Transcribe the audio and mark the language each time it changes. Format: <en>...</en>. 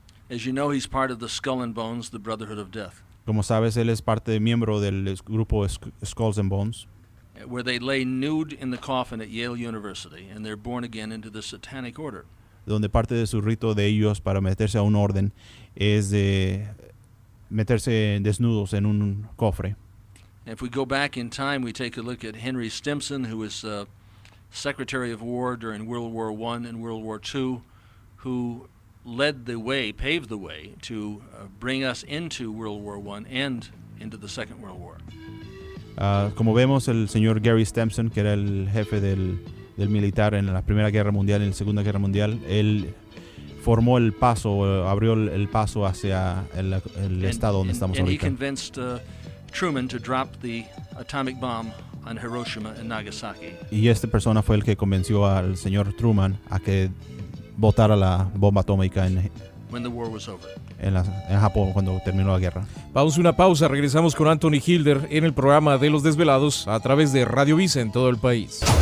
<en>As you know, he's part of the Skull and Bones, the Brotherhood of Death.</en> <es>Como sabes, él es miembro del grupo Skulls and Bones,</es> <en>where they lay nude in the coffin at Yale University and they're born again into the satanic order.</en> <es>donde parte de su rito de ellos para meterse a un orden es de meterse desnudos en un cofre.</es> <en>If we go back in time, we take a look at Henry Stimson, who was Secretary of War during World War I and World War II, who led the way, paved the way to bring us into World War I and into the Second World War.</en> <es>Como vemos, el señor Gary Stimson, que era el jefe del militar en la Primera Guerra Mundial y en la Segunda Guerra Mundial, él formó el paso, abrió el paso hacia el estado donde estamos</es> <en>and</en> <es>ahorita.</es> <en>he convinced Truman to drop the atomic bomb on Hiroshima and Nagasaki.</en> <es>Y esta persona fue el que convenció al señor Truman a que botara la bomba atómica</es> <en>when the war was over.</en> <es>en Japón cuando terminó la guerra. Vamos a una pausa, regresamos con Anthony Hilder en el programa de Los Desvelados a través de Radio Visa en todo el país.</es>